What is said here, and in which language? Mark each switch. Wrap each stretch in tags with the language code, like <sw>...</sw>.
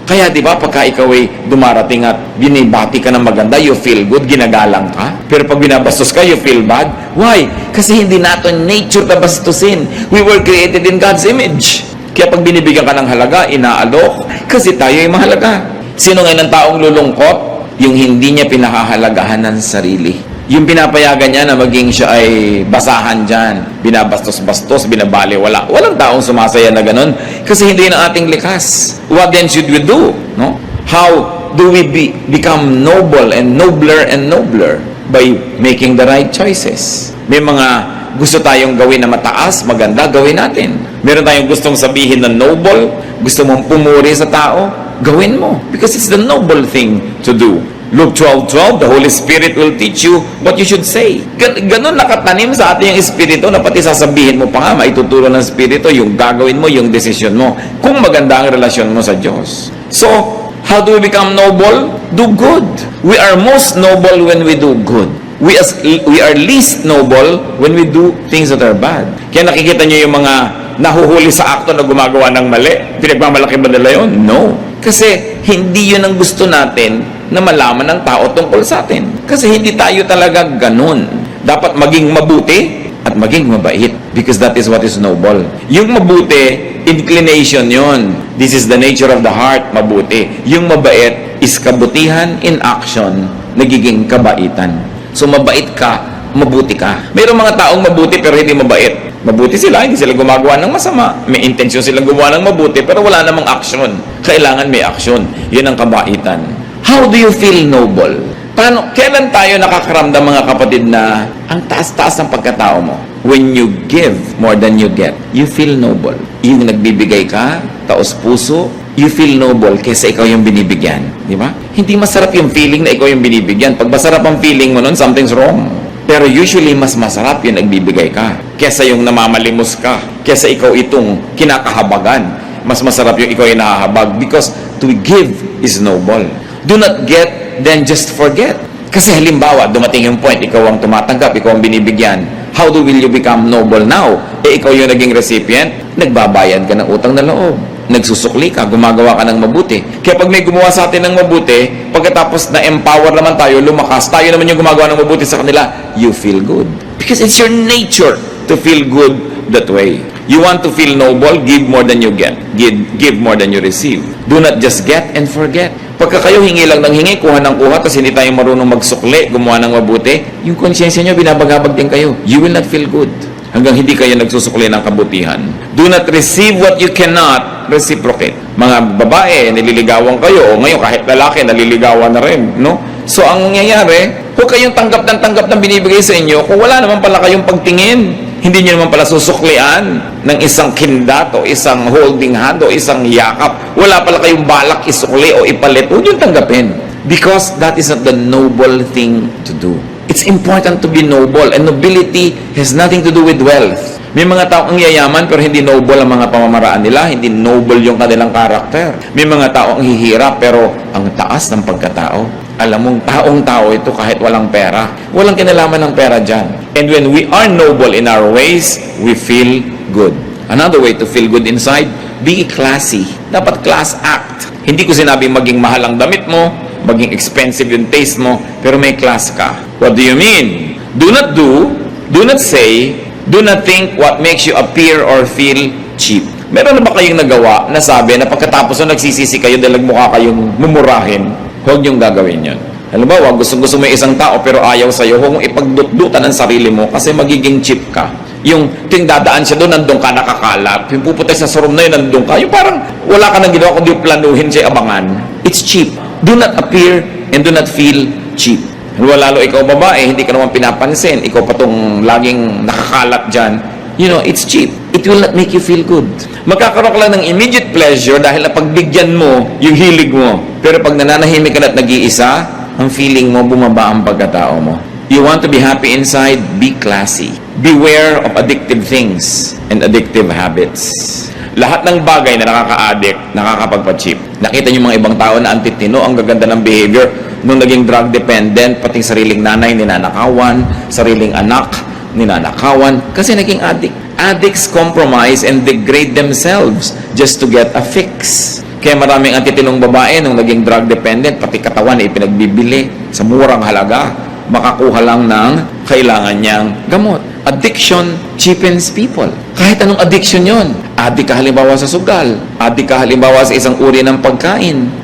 <tl>Kaya di ba pagka ikaw ay dumarating at binibati ka ng maganda,</tl> <en>you feel good,</en> <tl>ginagalang ka. Pero pag binabastos ka,</tl> <en>you feel bad. Why?</en> <tl>Kasi hindi natin nature na bastusin.</tl> <en>We were created in God's image.</en> <tl>Kaya pag binibigyan ka ng halaga, inaalok. Kasi tayo ay mahalaga. Sino ngayon ang taong lulungkot? Yung hindi niya pinahahalagahan ng sarili. Yung pinapayagan niya na maging siya ay basahan dyan, binabastos-bastos, binabaliwala. Walang taong sumasaya na ganun kasi hindi na ating likas.</tl> <en>What then should we do? No? How do we become noble and nobler? By making the right choices.</en> <tl>May mga gusto tayong gawin na mataas, maganda, gawin natin. Meron tayong gustong sabihin na noble, gusto mong pumuri sa tao, gawin mo.</tl> <en>Because it's the noble thing to do. Luke 12:12, the Holy Spirit will teach you what you should say.</en> <tl>Ganun nakatanim sa atin yung Espiritu na pati sasabihin mo pa nga, maituturo ng Espiritu yung gagawin mo, yung desisyon mo, kung maganda ang relasyon mo sa Diyos.</tl> <en>So, how do we become noble? Do good. We are most noble when we do good. We are least noble when we do things that are bad.</en> <tl>Kaya nakikita nyo yung mga nahuhuli sa akto na gumagawa ng mali. Pinagmamalaki ba nila yun?</tl> <en>No.</en> <tl>Kasi hindi yun ang gusto natin na malaman ng tao tungkol sa atin. Kasi hindi tayo talaga ganun. Dapat maging mabuti at maging mabait.</tl> <en>Because that is what is noble.</en> <tl>Yung mabuti, inclination yon.</tl> <en>This is the nature of the heart, mabuti.</en> <tl>Yung mabait is kabutihan in action, nagiging kabaitan. So mabait ka, mabuti ka. Mayroong mga taong mabuti pero hindi mabait. Mabuti sila, hindi sila gumagawa ng masama. May intensyon silang gumawa ng mabuti pero wala namang action. Kailangan may action. Yun ang kabaitan.</tl> <en>How do you feel noble?</en> <tl>Kailan tayo nakakaramdam mga kapatid na ang taas-taas ng pagkatao mo?</tl> <en>When you give more than you get, you feel noble.</en> <tl>Yung nagbibigay ka, taos puso,</tl> <en>you feel noble</en> <tl>kaysa ikaw yung binibigyan. Di ba? Hindi masarap yung feeling na ikaw yung binibigyan. Pag masarap ang feeling mo nun,</tl> <en>something's wrong.</en> <tl>Pero usually, mas masarap yung nagbibigay ka kaysa yung namamalimos ka, kaysa ikaw itong kinakahabagan. Mas masarap yung ikaw yung nahahabag</tl> <en>because to give is noble. Do not get, then just forget.</en> <tl>Kasi halimbawa, dumating yung point, ikaw ang tumatanggap, ikaw ang binibigyan.</tl> <en>How will you become noble now?</en> <tl>Ikaw yung naging recipient, nagbabayad ka ng utang na loob. Nagsusukli ka, gumagawa ka ng mabuti. Kaya pag may gumawa sa atin ng mabuti, pagkatapos na-empower naman tayo, lumakas, tayo naman yung gumagawa ng mabuti sa kanila,</tl> <en>you feel good. Because it's your nature to feel good that way. You want to feel noble, give more than you get. Give more than you receive. Do not just get and forget.</en> <tl>Pagka kayo hingi lang ng hingi, kuha ng kuha, tapos hindi tayo marunong magsukli, gumawa ng mabuti, yung konsyensya nyo, binabagabag din kayo.</tl> <en>You will not feel good.</en> <tl>Hanggang hindi kayo nagsusukli ng kabutihan.</tl> <en>Do not receive what you cannot reciprocate.</en> <tl>Mga babae, nililigawan kayo, o ngayon kahit lalaki, naliligawan na rin, no? So, ang nangyayari, huwag kayong tanggap ng binibigay sa inyo kung wala naman pala kayong pagtingin. Hindi nyo naman pala susuklian ng isang kindat o isang holding hand o isang yakap. Wala pala kayong balak isukli o ipalit. Huwag nyo tanggapin.</tl> <en>Because that is not the noble thing to do. It's important to be noble. And nobility has nothing to do with wealth.</en> <tl>May mga tao ang yayaman pero hindi noble ang mga pamamaraan nila, hindi noble yung kanilang karakter. May mga tao ang hihirap pero ang taas ng pagkatao. Alam mong taong-tao ito kahit walang pera. Walang kinalaman ng pera dyan.</tl> <en>And when we are noble in our ways, we feel good. Another way to feel good inside, be classy. Dapat class act.</en> <tl>Hindi ko sinabing maging mahal ang damit mo, maging expensive yung taste mo, pero may class ka.</tl> <en>What do you mean? Do not say, do not think what makes you appear or feel cheap.</en> <tl>Meron na ba kayong nagawa na sabi na pagkatapos na nagsisisi kayo dahil mukha kayong mumurahin, huwag niyong gagawin yun. Halimbawa, gusto mo yung isang tao pero ayaw sa'yo, huwag mong ipagdutdutan ang sarili mo kasi magiging cheap ka. Yung dadaan siya doon, nandun ka nakakalat. Yung pupunta sa room na yun, nandun ka. Yung parang wala ka nang ginawa kundi planuhin siya abangan.</tl> <en>It's cheap. Do not appear and do not feel cheap.</en> <tl>Lalo ikaw babae, hindi ka naman pinapansin. Ikaw pa tong laging nakakalat dyan.</tl> <en>You know, it's cheap. It will not make you feel good.</en> <tl>Magkakaroon ka lang ng immediate pleasure dahil napagbigyan mo yung hilig mo. Pero pag nananahimik ka na at nag-iisa, ang feeling mo, bumaba ang pagkatao mo.</tl> <en>You want to be happy inside? Be classy. Beware of addictive things and addictive habits.</en> <tl>Lahat ng bagay na nakaka-addict, nakakapagpa-cheap. Nakita niyo mga ibang tao na antitino, ang gaganda ng behavior. Nung naging drug dependent, pati sariling nanay, ninanakawan, sariling anak, ninanakawan, kasi naging addict.</tl> <en>Addicts compromise and degrade themselves just to get a fix.</en> <tl>Kaya maraming antitinong babae nung naging drug dependent, pati katawan ay pinagbibili sa murang halaga, makakuha lang ng kailangan niyang gamot.</tl> <en>Addiction cheapens people.</en> <tl>Kahit anong addiction yon. Addict ka halimbawa sa sugal. Addict ka halimbawa sa isang uri ng pagkain.</tl>